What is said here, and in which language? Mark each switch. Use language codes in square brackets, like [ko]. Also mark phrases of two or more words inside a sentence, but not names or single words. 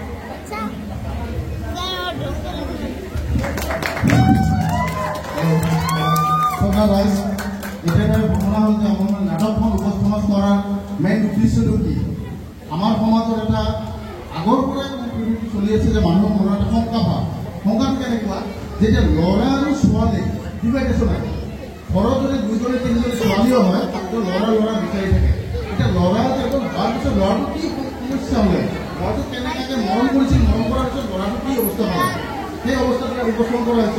[as] এটা ভাবনা হল যে আমার নাটকখন উপস্থাপন করার মেইন উদ্দেশ্যটো কি। আমাৰ সমাজত এটা আগৰ পৰাই চলি আছে যে মানুহৰ মনত এটা শংকা ভাৱ। শংকাটো কেনেকুৱা যেতিয়া ল'ৰা আৰু ছোৱালী ডিভাইডেশ্যন আহে, ঘৰত যদি 2জনী 3জনী ছোৱালীও হয় তাতকৈ ল'ৰা বিচাৰি থাকে। এতিয়া ল'ৰা এজন হোৱাৰ পিছত ল'ৰাটো কি সমস্যা হ'লে, ল'ৰাটো কেনেকৈ মৰম কৰিছিল, মৰম কৰাৰ পিছত ল'ৰাটো কি অৱস্থা পালে, সেই অৱস্থাটো উপস্থাপন কৰা হৈছে।